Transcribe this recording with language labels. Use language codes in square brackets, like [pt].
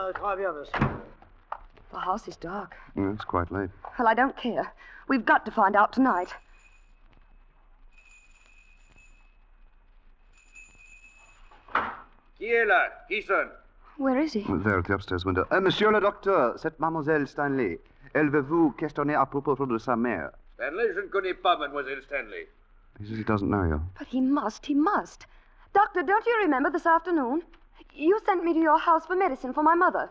[fr] Très bien, monsieur. [en] The house is dark. Yeah, it's quite late. Well, I don't care. We've got to find out tonight. [fr] Qui est là? Qui sonne? [en] Where is he? There at the upstairs window. [fr] Monsieur le docteur, c'est mademoiselle Stanley. Elle veut vous questionner à propos de sa mère. Stanley, je ne connais pas mademoiselle Stanley. [en] He says he doesn't know you. But he must. Doctor, don't you remember this afternoon? You sent me to your house for medicine for my mother.